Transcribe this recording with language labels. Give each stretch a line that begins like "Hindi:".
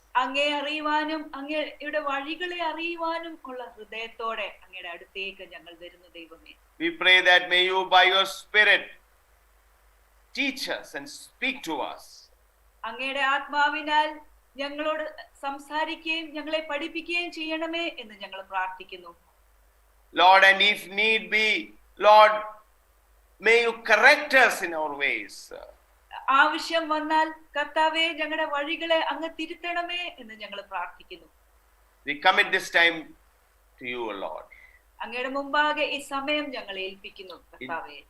Malayalam: അങ്ങയെ അറിയുവാനും അങ്ങയുടെ വഴികളെ അറിയുവാനും ഉള്ള ഹൃദയത്തോടെ അങ്ങയുടെ അടുത്തേക്ക് ഞങ്ങൾ വരുന്നു ദൈവമേ.
English: We pray that may you by your spirit teach us and speak to us.
Malayalam: അങ്ങയുടെ ആത്മാവിനാൽ ഞങ്ങളോട് സംസാരിക്കുകയും ഞങ്ങളെ പഠിപ്പിക്കുകയും ചെയ്യണമേ എന്ന് ഞങ്ങൾ പ്രാർത്ഥിക്കുന്നു.
English: Lord, and if need be, Lord, may you correct us in our ways.
Malayalam: ആവശ്യം വന്നാൽ കർത്താവേ ഞങ്ങളുടെ വഴികളെ അങ്ങ് തിരുത്തണമേ എന്ന് ഞങ്ങൾ പ്രാർത്ഥിക്കുന്നു.
English: We commit this time to you, O Lord.
Malayalam: അങ്ങയുടെ മുമ്പാകെ ഈ സമയം ഞങ്ങൾ ഏൽപ്പിക്കുന്നു കർത്താവേ.